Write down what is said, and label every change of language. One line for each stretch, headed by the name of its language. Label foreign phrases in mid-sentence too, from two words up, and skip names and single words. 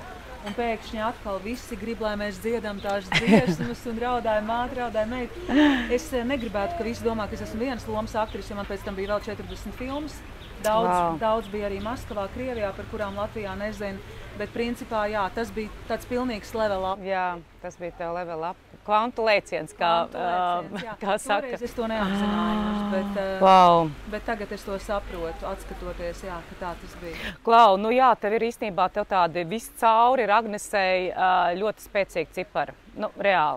Latvian: Un pēkšņi atkal visi grib, lai mēs dziedam tās dziesmas un raudāja māte, raudāja meita. Es negribētu, ka visi domā, ka es esmu vienas lomas aktris, jo man pēc tam bija vēl 40 filmas. Daudz bija arī Maskavā, Krievijā, par kurām Latvijā nezinu. Bet principā, jā, tas bija tāds pilnīgs
English: level up.
Latvian: Jā, tas bija tev
English: level up.
Latvian: Kvantu lēciens, kā saka. Toreiz es to neapzinājos, bet tagad es to saprotu, atskatoties, jā, ka tā tas bija. Klau, nu jā, tev ir īstenībā tādi viscauri ir Agnesei ļoti spēcīgi cipari, nu, reāli.